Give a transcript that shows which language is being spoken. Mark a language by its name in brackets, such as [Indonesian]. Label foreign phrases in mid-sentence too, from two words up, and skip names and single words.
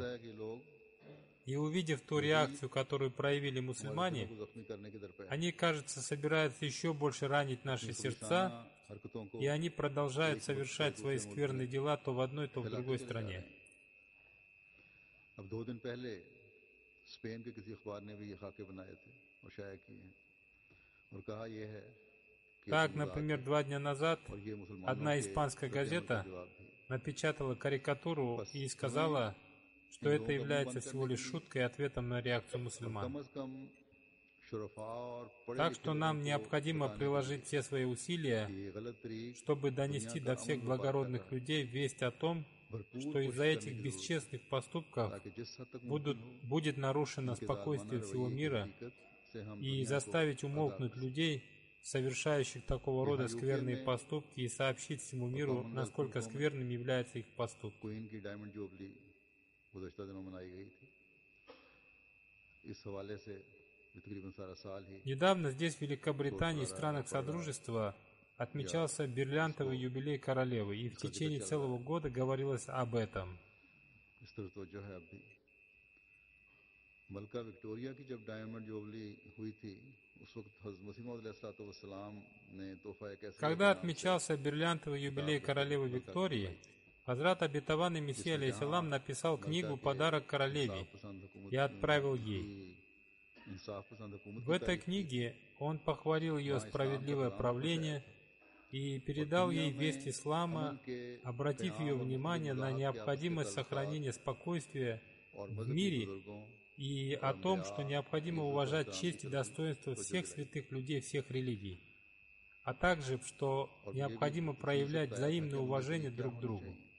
[Russian] И увидев ту реакцию, которую проявили мусульмане, они, кажется, собираются еще больше ранить наши сердца, и они продолжают совершать свои скверные дела то в одной, то в другой стране. [Urdu] سپین کے کسی اخبار نے بھی یہ خاکے بنائے تھے اور شائع کیے ہیں اور کہا یہ ہے کہ [Russian] Так, например, 2 дня назад [Urdu] اور یہ مسلمانوں [Russian] одна [Urdu] के [Russian] испанская [Urdu] ردِ عمل کا [Russian] газета [Urdu] جواب بھی [Russian] напечатала карикатуру и сказала, что это является всего лишь шуткой и ответом на реакцию [Urdu] कम [Russian] мусульман. [Urdu] از کم شرفا اور پڑھے [Russian] Так [Urdu] लिखे [Russian] что [Urdu] लोगों [Russian] нам [Urdu] को [Russian] необходимо [Urdu] بتانے [Russian] приложить все свои усилия, [Urdu] کہ یہ غلط طریق [Russian] чтобы [Urdu] दुनिया [Russian] донести [Urdu] का [Russian] до [Urdu] अमन [Russian] всех [Urdu] برباد کر [Russian] благородных [Urdu] رہا ہے [Russian] людей весть о том, [Urdu] भरपूर [Russian] что [Urdu] कोशिश [Russian] из-за [Urdu] करने [Russian] этих [Urdu] کی ضرورت ہے [Russian] бесчестных поступков [Urdu] تاکہ جس حد تک ممکن ہو [Russian] будет нарушено [Urdu] इनके [Russian] спокойствие [Urdu] जालिमाना [Russian] всего [Urdu] رویے کی [Russian] мира, [Urdu] حقیقت سے ہم [Russian] и [Urdu] دنیا کو [Russian] заставить [Urdu] आगाह [Russian] умолкнуть [Urdu] कर [Russian] людей, совершающих такого рода [Urdu] یہاں یوکے [Russian] скверные [Urdu] में [Russian] поступки, и сообщить всему миру, [Urdu] कॉमनवेल्थ [Russian] насколько [Urdu] ملکوں میں [Russian] скверными являются их поступки. [Urdu] کوئین کی [English] diamond jubilee [Urdu] گزشتہ دنوں منائی گئی تھی اس حوالے سے تقریباً سارا سال ہی [Russian] Недавно здесь, в Великобритании и странах Содружества, отмечался бриллиантовый юбилей королевы, и в течение целого года говорилось об этом. [Urdu] اس طرح تو جو ہے اب بھی ملکہ وکٹوریہ کی جب [English] diamond jubilee [Urdu] ہوئی تھی اس وقت حضرت مسیح موعود علیہ السلام نے تحفہ ایک ایسا [Russian] Когда отмечался бриллиантовый юбилей королевы Виктории, Хазрат обетованный Мессия алейхиссалам написал книгу «Подарок королеве» и отправил ей. В этой книге он похвалил ее справедливое правление и передал ей весть ислама, обратив ее внимание на необходимость сохранения спокойствия в мире и о том, что необходимо уважать честь и достоинство всех святых людей всех религий, а также, что необходимо проявлять взаимное уважение друг к другу.